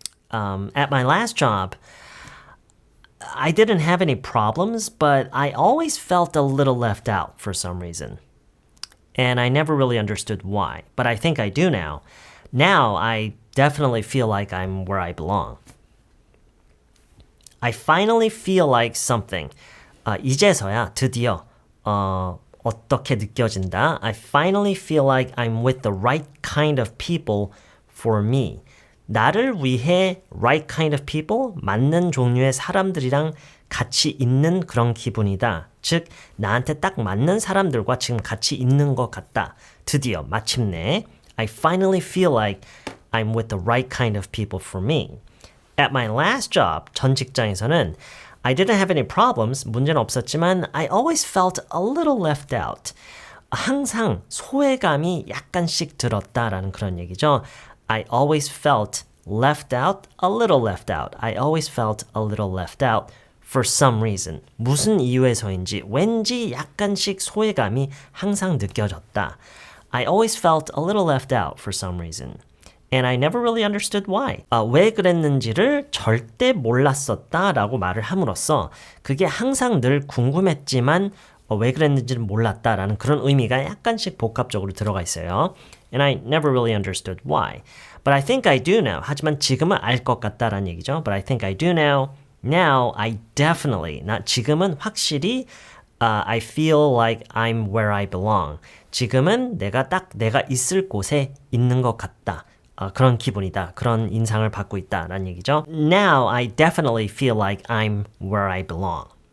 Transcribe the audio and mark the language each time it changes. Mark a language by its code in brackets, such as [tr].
[en] At my last job, I didn't have any problems, but I always felt a little left out for some reason. And I never really understood why, but I think I do now. Now I definitely feel like I'm where I belong. I finally feel like something. [ko] 이제서야 드디어 어떻게 느껴진다? [en] I finally feel like I'm with the right kind of people for me. [ko] 나를 위해 [en] right kind of people, [ko] 맞는 종류의 사람들이랑 같이 있는 그런 기분이다. 즉, 나한테 딱 맞는 사람들과 지금 같이 있는 것 같다. 드디어, 마침내, [en] I finally feel like I'm with the right kind of people for me. At my last job, [ko] 전 직장에서는 [en] I didn't have any problems, [ko] 문제는 없었지만 [en] I always felt a little left out. [ko] 항상 소외감이 약간씩 들었다라는 그런 얘기죠. [en] I always felt left out, a little left out. I always felt a little left out for some reason. [ko] 무슨 이유에서인지 왠지 약간씩 소외감이 항상 느껴졌다. [en] I always felt a little left out for some reason. And I never really understood why. [ko] 왜 그랬는지를 절대 몰랐었다라고 말을 함으로써 그게 항상 늘 궁금했지만 왜 그랬는지는 몰랐다라는 그런 의미가 약간씩 복합적으로 들어가 있어요. [en] And I never really understood why. But I think I do now. [ko] 하지만 지금은 알 것 같다라는 얘기죠. [en] But I think I do now. Now I definitely, [ko] 지금은 확실히 [en] I feel like I'm where I belong. [ko] 지금은 내가 있을 곳에 있는 것 같다. 그런 기분이다. 그런 인상을 받고 있다라는 얘기죠. [en] Now I definitely feel like I'm where I belong.